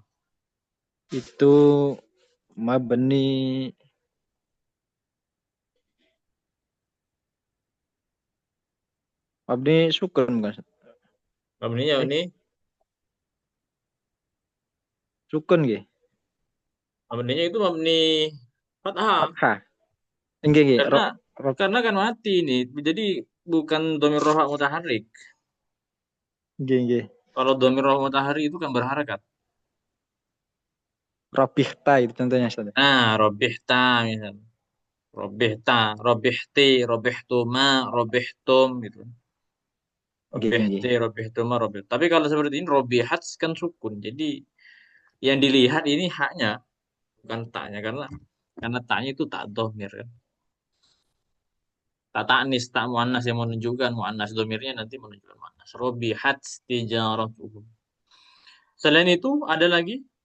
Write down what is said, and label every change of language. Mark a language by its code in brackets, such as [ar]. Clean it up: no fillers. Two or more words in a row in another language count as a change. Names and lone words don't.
[id] itu [ar] mabni mabni sukun [id] bukan? Ustaz? Mabninya Eh, ini sukun nggih. mabninya itu mabni fathah. Fathah. [jv] Nggih, nggih. [id] Karena karena kan mati ini. Jadi bukan [ar] dhamir rafa mutaharrik. [jv] Nggih, nggih. [id] Kalau [ar] dhamir rafa mutaharrik [id] itu kan berharakat. Robihta itu contohnya Ustaz. Nah, robihta misalnya. [ar] Robihta, robihti, robihtuma, robihtum gitu. [jv] Nggih, nggih, nggih. [ar] Robihti, robihtuma, robih. [id] Tapi kalau seperti ini robihat kan sukun. Jadi yang dilihat ini haknya bukan taknya karena taknya itu tak domir kan. Tak taknis, tak muannas yang menunjukkan muannas domirnya nanti menunjukkan muannas. [ar] Robihat tijaratuhum. [id] Selain itu ada lagi